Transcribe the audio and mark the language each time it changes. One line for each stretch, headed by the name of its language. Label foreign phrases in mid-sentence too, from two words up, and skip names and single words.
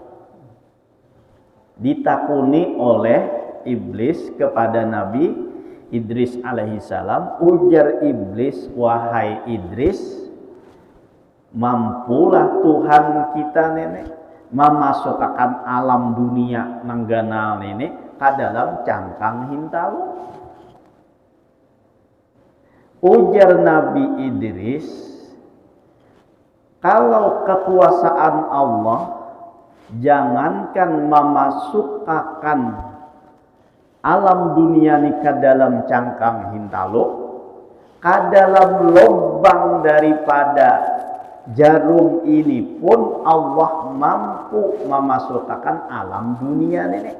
Banjar: Ditakuni oleh iblis kepada Nabi Idris alaihissalam, ujar iblis, wahai Idris, mampulah Tuhan kita nenek memasukkan alam dunia nangganal nenek ke dalam cangkang hintalu? Ujar Nabi Idris, kalau kekuasaan Allah jangankan memasukkan alam dunia ini ke dalam cangkang hintalu, ke dalam lubang daripada jarum ini pun Allah mampu memasukkan alam dunia ini.